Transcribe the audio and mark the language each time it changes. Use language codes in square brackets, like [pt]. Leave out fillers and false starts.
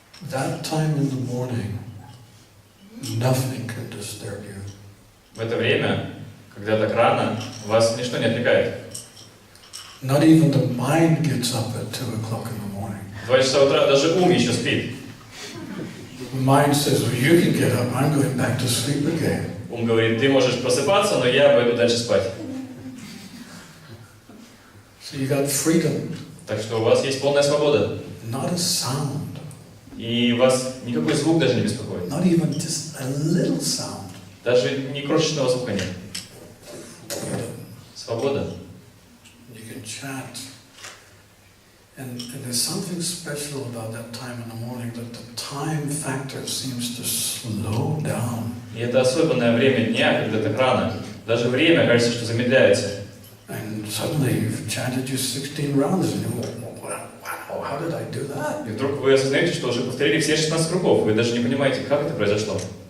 [en] That time in the morning, nothing can disturb you. [ru] В это время, когда так рано, вас ничто не отвлекает. [en] Not even the mind gets up at 2 o'clock in the morning. [ru] В 2 часа утра даже ум еще спит. [en] The mind says, well, you can get up, I'm going back to sleep again. [ru] Ум говорит, ты можешь просыпаться, но я пойду дальше спать. [en] So you got freedom. [ru] Так что у вас есть полная свобода. [en] Not a sound. [ru] И вас никакой звук даже не беспокоит. [en] Not even just a little sound. [ru] Даже ни крошечного звука нет. Свобода. [en] You can chant. And there's something special about that time in the morning, that the time factor seems to slow down. [ru] И это особенное время дня, когда так рано. Даже время кажется, что замедляется. [en] And suddenly you've chanted your 16 rounds and you go, wow, how did I do that? [ru] И вдруг вы осознаете, что уже повторили все 16 кругов. Вы даже не понимаете, как это произошло.